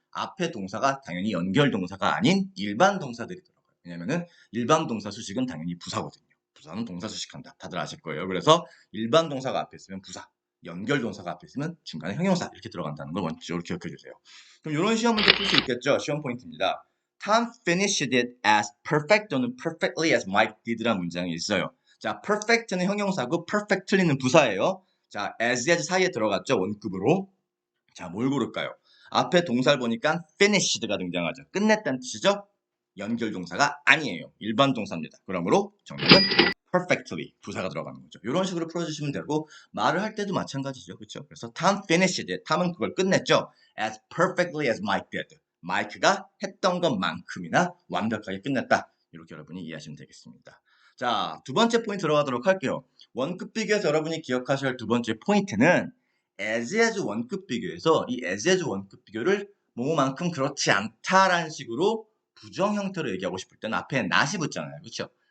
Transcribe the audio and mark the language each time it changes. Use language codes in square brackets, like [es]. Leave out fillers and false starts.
[ko] 앞에 동사가 당연히 연결 동사가 아닌 일반 동사들이 들어가요. 왜냐면은 일반 동사 수식은 당연히 부사거든요. 부사는 동사 수식한다. 다들 아실 거예요. 그래서 일반 동사가 앞에 있으면 부사, 연결 동사가 앞에 있으면 중간에 형용사 이렇게 들어간다는 걸 원칙적으로 기억해 주세요. 그럼 이런 시험 문제 풀 수 있겠죠? 시험 포인트입니다. [en] Tom finished it as perfect [ko] 또는 [en] perfectly as Mike did라는 [ko] 문장이 있어요. 자, perfect는 형용사고 perfectly는 부사예요. 자, as 사이에 들어갔죠? 원급으로. 자, 뭘 고를까요? 앞에 동사를 보니까 finished가 등장하죠. 끝냈다는 뜻이죠? 연결 동사가 아니에요. 일반 동사입니다. 그러므로 정답은 perfectly 부사가 들어가는 거죠. 이런 식으로 풀어주시면 되고 말을 할 때도 마찬가지죠. 그렇죠? 그래서 [en] Tom finished it. [ko] Tom은 그걸 끝냈죠. [en] As perfectly as Mike did. [ko] 마이크가 했던 것만큼이나 완벽하게 끝냈다. 이렇게 여러분이 이해하시면 되겠습니다. 자, 두 번째 포인트 들어가도록 할게요. 원급 비교에서 여러분이 기억하셔야 할 두 번째 포인트는 as 원급 비교에서 이 as 원급 비교를 뭐만큼 그렇지 않다라는 식으로 부정 형태로 얘기하고 싶을 때는 앞에 not이 붙잖아요. 그렇죠?